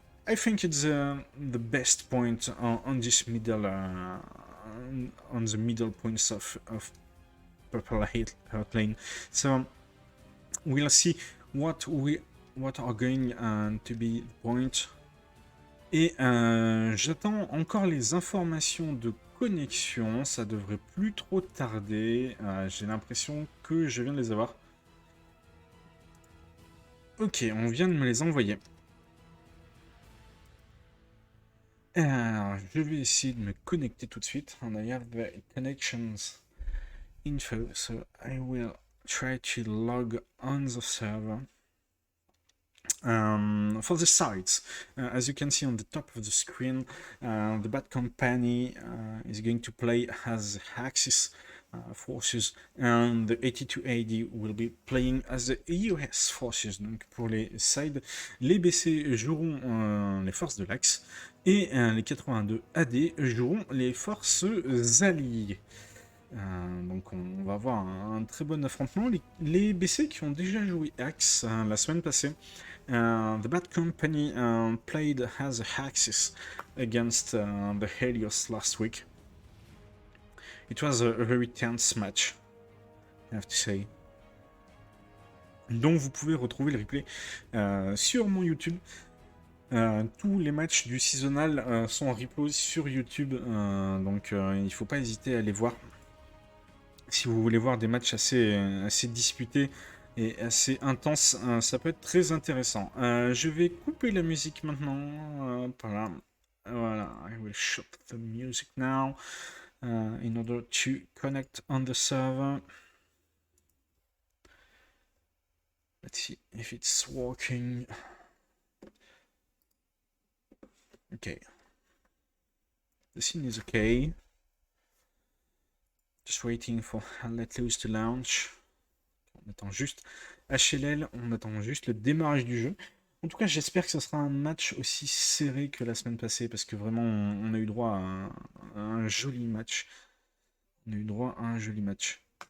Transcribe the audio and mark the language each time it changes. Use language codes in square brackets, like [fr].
[en] I think it's the best point on this middle on the middle points of purple heart lane. So we'll see what are going to be the point. [fr] Et j'attends encore les informations de connexion, ça devrait plus trop tarder. J'ai l'impression que je viens de les avoir. Ok, on vient de me les envoyer. Alors, je vais essayer de me connecter tout de suite. On a [en] the connections info, so I will try to log on the server. For the sites, as you can see on the top of the screen, the Bad Company is going to play as Axis forces, and the 82 AD will be playing as the US forces. [fr] Donc pour les sides, les BC joueront les forces de l'Axe et les 82 AD joueront les forces alliées. Donc on va avoir un très bon affrontement. Les BC qui ont déjà joué Axe la semaine passée, [en] the Bad Company played as Axis against the Helios last week. It was a very tense match, I have to say. [fr] Donc vous pouvez retrouver le replay sur mon YouTube. Tous les matchs du seasonal sont en replay sur YouTube, donc il ne faut pas hésiter à les voir. Si vous voulez voir des matchs assez disputés et assez intenses, ça peut être très intéressant. Je vais couper la musique maintenant. Voilà, [en] I will shut the music now in order to connect on the server. Let's see if it's working. Okay. The scene is okay. Just waiting for Let Loose to launch. [fr] On attend juste HLL, on attend juste le démarrage du jeu. En tout cas, j'espère que ce sera un match aussi serré que la semaine passée, parce que vraiment, on a eu droit à un joli match. On a eu droit à un joli match.